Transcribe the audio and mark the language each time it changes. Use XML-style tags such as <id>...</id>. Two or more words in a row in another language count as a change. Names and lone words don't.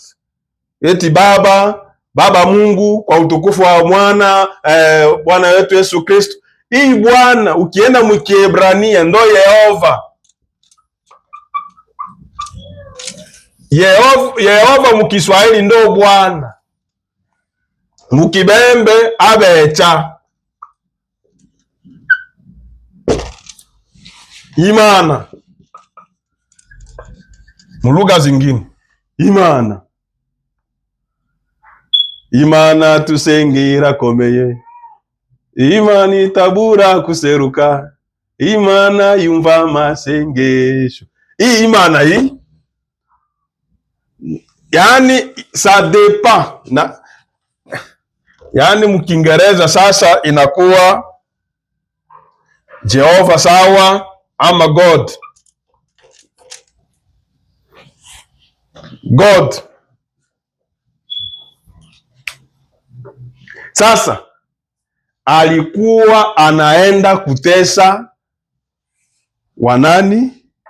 <sw>Eti Baba Mungu kwa utukufu wa mwana Bwana wetu Yesu Kristo. Hii Bwana ukienda mkiebrania ndo Yehova. Yehova mkiswahili ndo Bwana. Mukibembe abecha.</sw> <rn>Imana</rn> <sw>mulugha zingine</sw> <rn>Imana tusengera komeye, Imana itabura kuseruka, Imana yumva masengesho.</rn> <sw>Hii Imana hii yani</sw> <fr>ça dépend</fr> <sw>na yani mkiingereza sasa inakuwa Jehova sawa ama God. Sasa alikuwa anaenda kutesa wanani?</sw>